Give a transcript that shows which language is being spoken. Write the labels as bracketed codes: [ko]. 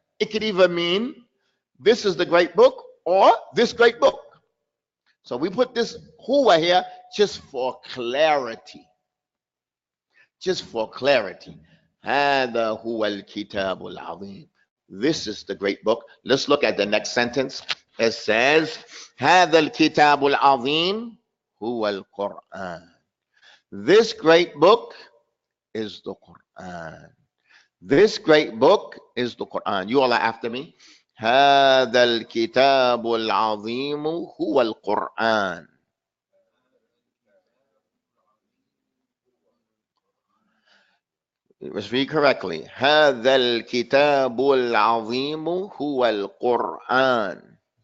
[en] It could either mean this is the great book or this great book. So we put this huwa here just for clarity. Just for clarity. [ar] هذا هو الكتاب العظيم. [en] This is the great book. Let's look at the next sentence. It says, [ar] هذا الكتاب العظيم هو القرآن. [en] This great book is the Quran. This great book is the Quran. You all are after me. [ar] هذا الكتاب العظيم هو القرآن. [en] Let's read correctly. [ar] هذا الكتاب العظيم هو القرآن.